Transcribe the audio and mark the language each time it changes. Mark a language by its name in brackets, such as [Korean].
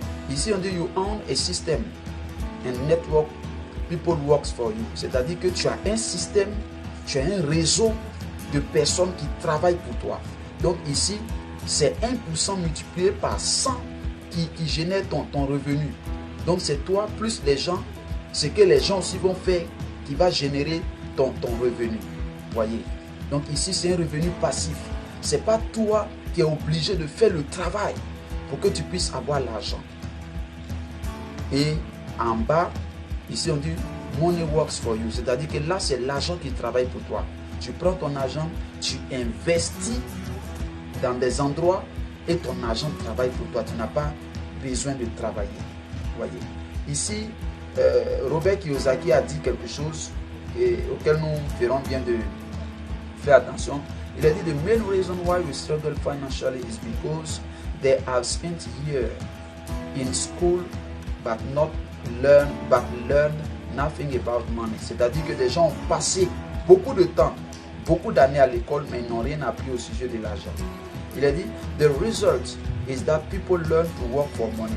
[French] Ici, on dit [English] you own a system and network, people works for you. [French] C'est-à-dire que tu as un système, tu as un réseau de personnes qui travaillent pour toi. Donc ici, c'est 1% multiplié par 100 qui génère ton revenu. Donc c'est toi plus les gens, ce que les gens aussi vont faire qui va générer ton revenu. Voyez. Donc ici, c'est un revenu passif. Ce n'est pas toi qui es obligé de faire le travail pour que tu puisses avoir l'argent. Et en bas, ici on dit [English] money works for you. [French] C'est-à-dire que là, c'est l'argent qui travaille pour toi. Tu prends ton argent, tu investis dans des endroits et ton argent travaille pour toi. Tu n'as pas besoin de travailler. Voyez. Ici, Robert Kiyosaki a dit quelque chose auquel nous ferons bien de faire attention. Il a dit [English] the main reason why we struggle financially is because they have spent years in school but learn nothing about money. [French] C'est-à-dire que des gens ont passé beaucoup de temps, beaucoup d'années à l'école, mais ils n'ont rien appris au sujet de l'argent. Il a dit [English] the result is that people learn to work for money.